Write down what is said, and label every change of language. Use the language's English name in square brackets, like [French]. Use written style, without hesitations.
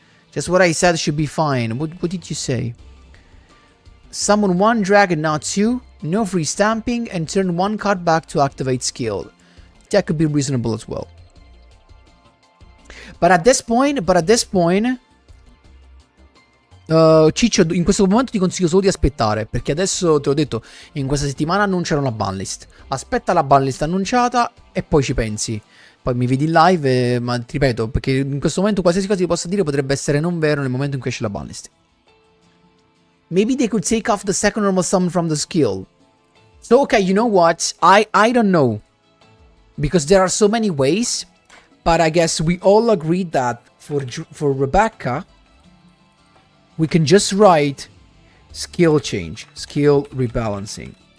[English] Just what I said should be fine. What did you say? Summon 1 dragon, not 2. No free stamping and turn 1 card back to activate skill. That could be reasonable as well. But at this point, [Italian] Ciccio, in questo momento ti consiglio solo di aspettare, perché adesso te l'ho detto, in questa settimana annunciano la banlist. Aspetta la banlist annunciata e poi ci pensi. Poi mi vedi in live, ma ti ripeto, perché in questo momento qualsiasi cosa ti possa dire potrebbe essere non vero nel momento in cui esce la banlist. [English] Maybe they could take off the second normal summon from the skill. So, okay, you know what? I don't know. Because there are so many ways, but I guess we all agreed that for Rebecca, we can just write skill change, skill rebalancing.